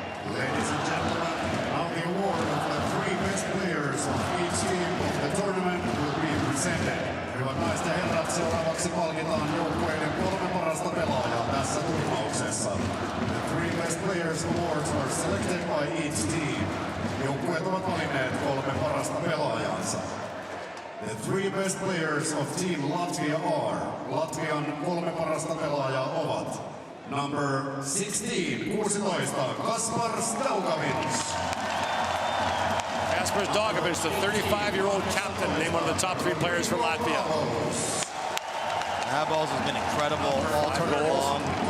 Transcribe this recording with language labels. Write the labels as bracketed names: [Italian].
[English] Ladies and gentlemen, now the award of the 3 best players of each team of the tournament will be presented. [Finnish] Hyvät naiset ja herrat, seuraavaksi palkitaan joukkueiden 3 parasta pelaajaa tässä turnauksessa. [English] The 3 best players awards are selected by each team. [Finnish] Joukkueet ovat valinneet 3 parasta pelaajansa. [English] The 3 best players of Team Latvia are [Finnish] Latvian 3 parasta pelaajaa ovat [English] number 16, [Finnish] Kaspar Staukovits. [English] Kasper Staukovits, the 35-year-old captain, named one of the top 3 players for Latvia. Abels has been incredible all tournament long.